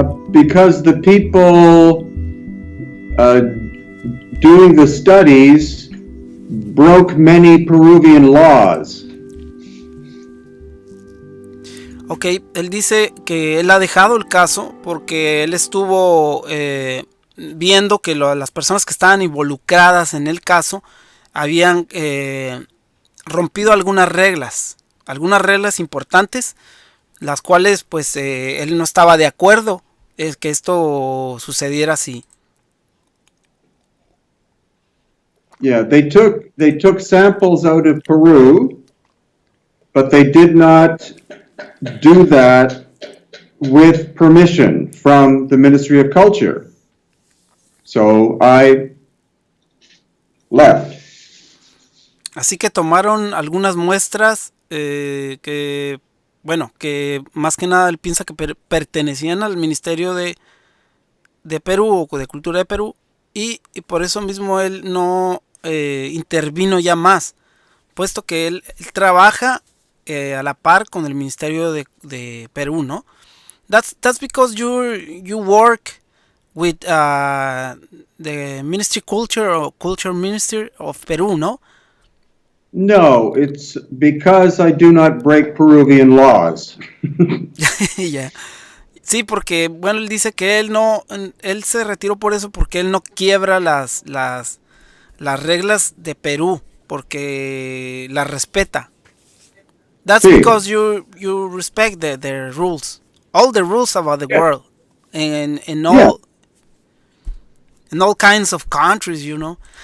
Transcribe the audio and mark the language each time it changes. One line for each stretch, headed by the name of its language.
English: because the people doing the studies broke many Peruvian laws.
Spanish: Ok, él dice que él ha dejado el caso porque él estuvo viendo que las personas que estaban involucradas en el caso habían rompido algunas reglas importantes, las cuales pues él no estaba de acuerdo que esto sucediera así.
English: Yeah, they took samples out of Peru, but they did not do that with permission from the Ministry of Culture. So I left.
Spanish: Así que tomaron algunas muestras que, bueno, que más que nada él piensa que pertenecían al Ministerio de Perú o de Cultura de Perú, y por eso mismo él no intervino ya más, puesto que él trabaja a la par con el Ministerio de Perú, ¿no?
English: That's because you work with the Ministry Culture or Culture Ministry of Peru,
Spanish: ¿no?
English: No, it's because I do not break Peruvian laws. Yeah.
Spanish: Sí, porque bueno, él dice que él se retiró por eso, porque él no quiebra las reglas de Perú, porque las respeta.
English: That's
Spanish: Sí.
English: because you respect the rules, all the rules about the world, and in all kinds of countries, you know.